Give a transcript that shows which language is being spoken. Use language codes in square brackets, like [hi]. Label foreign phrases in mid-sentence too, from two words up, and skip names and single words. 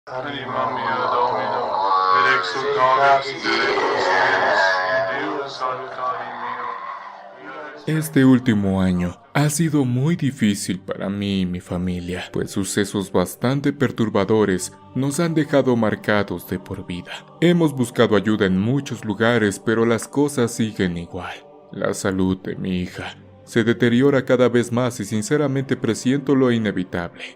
[la] Anima mea Domino, et exultavit spiritus meus, in Deo salutari meo. [es] Este último año ha sido muy difícil para mí y mi familia, pues sucesos bastante perturbadores nos han dejado marcados de por vida. Hemos buscado ayuda en muchos lugares, pero las cosas siguen igual. La salud de mi hija se deteriora cada vez más y sinceramente presiento lo inevitable.